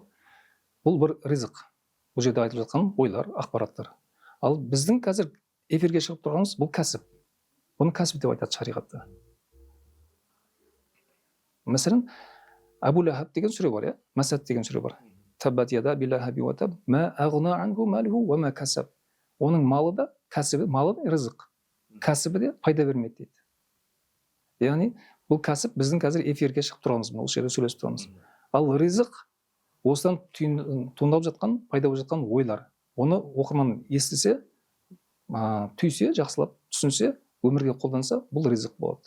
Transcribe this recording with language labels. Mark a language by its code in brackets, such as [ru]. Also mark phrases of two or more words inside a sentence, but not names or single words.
[kk] Бұл бір ризық. Бұл жерде айтылып жатқан ойлар, ақпараттар. Ал біздің қазір эфирге шығып тұрғанымыз бұл кәсіп. Бұны кәсіп деп айтады шариғатта. Мәселен, Абу Лахаб деген сүре бар, Масад деген сүре бар. [ar] تبت يدا أبي لهب وتب، ما أغنى عنه ماله وما كسب. [kk] Оның малы да, кәсібі, малы да ризық. Кәсібі де пайда бермейді дейді. Яғни, бұл кәсіп біздің қазір эфирге шығып тұрғанымыз, бұл жерде сөйлесіп тұрғанымыз. Ал ризық осыдан туындап жатқан, пайда болып жатқан ойлар. Оны оқырман естісе, түйсе, жақсылап түсінсе, өмірге қолданса, бұл ризық болады.